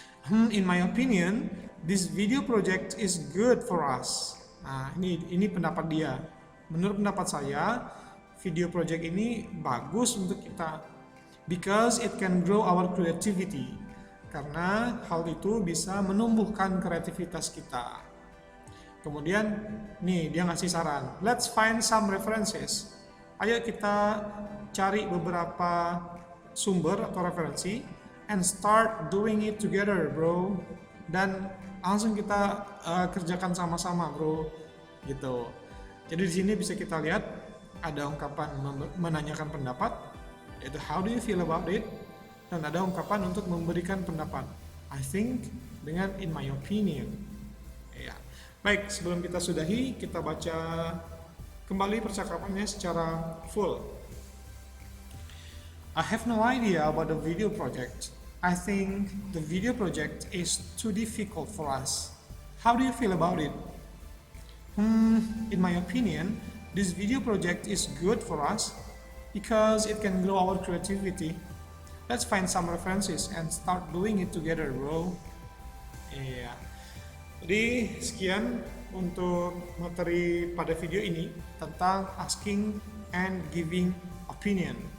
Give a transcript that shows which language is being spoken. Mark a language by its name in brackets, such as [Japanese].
[English] In my opinion, this video project is good for us. [Indonesian] Nah, ini pendapat dia. Menurut pendapat saya, video project ini bagus untuk kita. [English] Because it can grow our creativity. [Indonesian] Karena hal itu bisa menumbuhkan kreativitas kita. Kemudian, nih dia ngasih saran. [English] Let's find some references. [Indonesian] Ayo kita cari beberapa sumber atau referensi [English] and start doing it together, [Indonesian] bro. Dan langsung kita kerjakan sama-sama, bro. Gitu. Jadi di sini bisa kita lihat ada ungkapan menanyakan pendapat, yaitu [English] how do you feel about it, [Indonesian] dan ada ungkapan untuk memberikan pendapat, [English] I think, [Indonesian] dengan [English] in my opinion. [Indonesian] Ya. Baik, sebelum kita sudahi, kita baca kembali percakapannya secara full. [English] I have no idea about the video project. I think the video project is too difficult for us. How do you feel about it? In my opinion, this video project is good for us because it can grow our creativity. Let's find some references and start doing it together, bro. Iya. [Indonesian] Jadi sekian untuk materi pada video ini tentang asking and giving opinion.